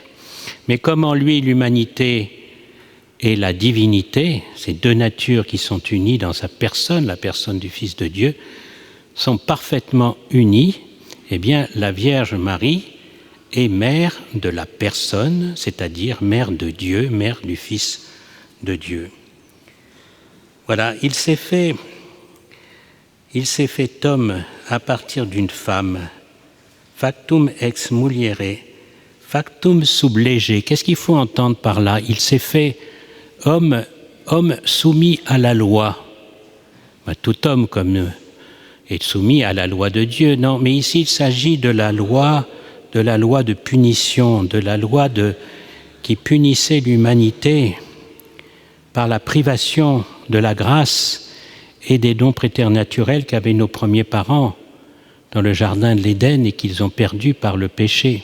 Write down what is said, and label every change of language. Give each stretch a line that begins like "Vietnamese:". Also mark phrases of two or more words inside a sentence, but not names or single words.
French: Mais comme en lui l'humanité et la divinité, ces deux natures qui sont unies dans sa personne, la personne du Fils de Dieu, sont parfaitement unies, eh bien la Vierge Marie est mère de la personne, c'est-à-dire mère de Dieu, mère du Fils de Dieu. Voilà, il s'est fait homme à partir d'une femme.
Latin: Factum ex muliere, factum sub lege.
French: Qu'est-ce qu'il faut entendre par là? Il s'est fait homme soumis à la loi. Tout homme comme est soumis à la loi de Dieu. Non, mais ici il s'agit de la loi de punition, de la loi qui punissait l'humanité par la privation de la grâce et des dons préternaturels qu'avaient nos premiers parents dans le jardin de l'Éden et qu'ils ont perdus par le péché.